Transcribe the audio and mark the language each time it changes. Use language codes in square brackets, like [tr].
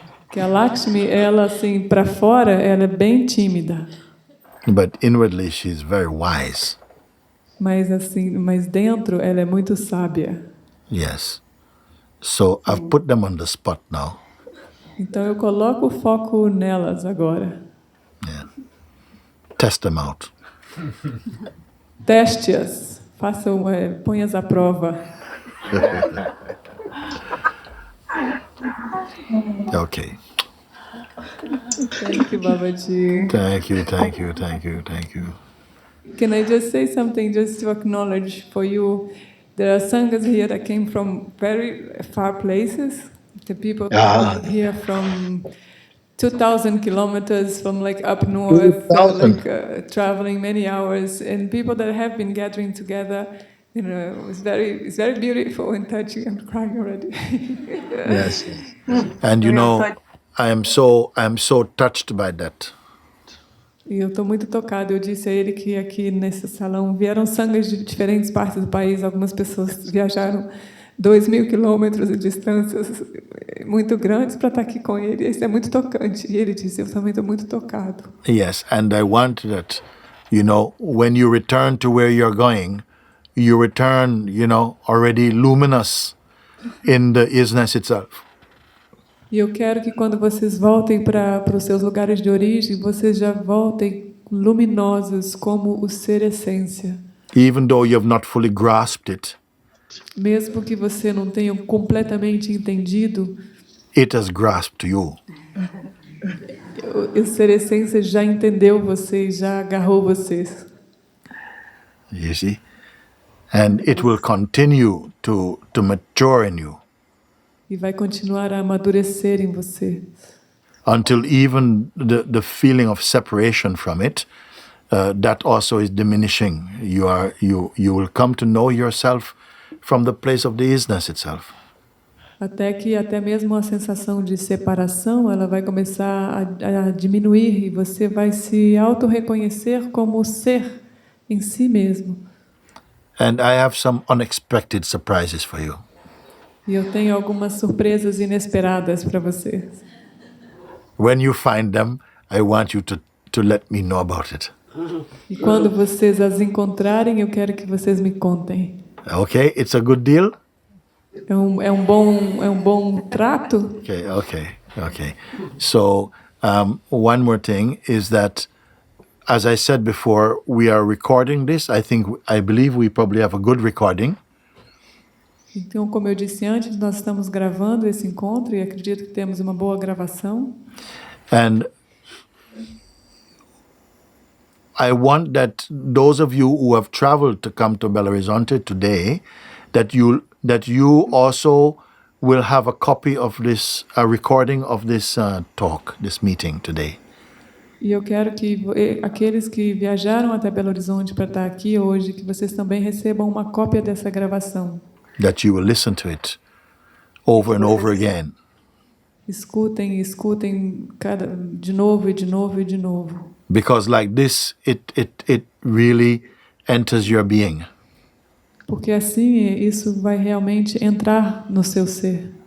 [pt] Que a Lakshmi, ela assim, para fora, ela é bem tímida. [en] But inwardly she is very wise. [pt] Mas dentro ela é muito sábia. [en] Yes. So I've put them on the spot now. [pt] Então eu coloco o foco nelas agora. [en] Yeah. Test them out. [pt] Teste-as. Ponha-as à prova. [en] Okay. Thank you, Babaji. Thank you, thank you, thank you, thank you. Can I just say something just to acknowledge for you? There are sanghas here that came from very far places. The people came here from 2,000 kilometers from like up north, traveling many hours, and people that have been gathering together. You know, it's very beautiful and touching. I'm crying already. Yes. And you know, I am so touched by that. [pt] E eu estou muito tocada. Eu disse a ele que aqui nesse salão vieram sanghas de diferentes partes do país. Algumas pessoas viajaram 2.000 quilômetros de distâncias muito grandes para estar aqui com ele. Isso é muito tocante. E ele disse, eu também estou muito tocado. [en] Yes, and I want that, when you return to where you're going, you return, already luminous in the isness itself. [pt] E eu quero que quando vocês voltem para os seus lugares de origem, vocês já voltem luminosos como o ser essência. [en] Even though you have not fully grasped it. [pt] Mesmo que você não tenha completamente entendido, [en] it has grasped you. [pt] O ser essência já entendeu vocês, já agarrou vocês. [en] You see? And it will continue to mature in you. [pt] E vai continuar a amadurecer em você. [en] Until even the feeling of separation from it, that also is diminishing. You will come to know yourself from the place of the isness itself. [pt] Até mesmo a sensação de separação, ela vai começar a diminuir e você vai se auto-reconhecer como o ser em si mesmo. [en] And I have some unexpected surprises for you. [pt] E eu tenho algumas surpresas inesperadas para vocês. [en] When you find them, I want you to let me know about it. [pt] E quando vocês as encontrarem, eu quero que vocês me contem. [en] Okay, it's a good deal? [pt] É um bom trato? [en] Okay. So, one more thing is that, as I said before, we are recording this. I believe we probably have a good recording. [pt] Então, como eu disse antes, nós estamos gravando esse encontro e acredito que temos uma boa gravação. [en] And I want that those of you who have traveled to come to Belo Horizonte today, that you also will have a copy of this, a recording of this talk, this meeting today. [pt] E eu quero que aqueles que viajaram até Belo Horizonte para estar aqui hoje, que vocês também recebam uma cópia dessa gravação. [en] That you will listen to it over and over again. [pt] Escutem, escutem de novo e de novo e de novo. [en] Because like this, it really enters your being. [pt] Porque assim isso vai realmente entrar no seu ser.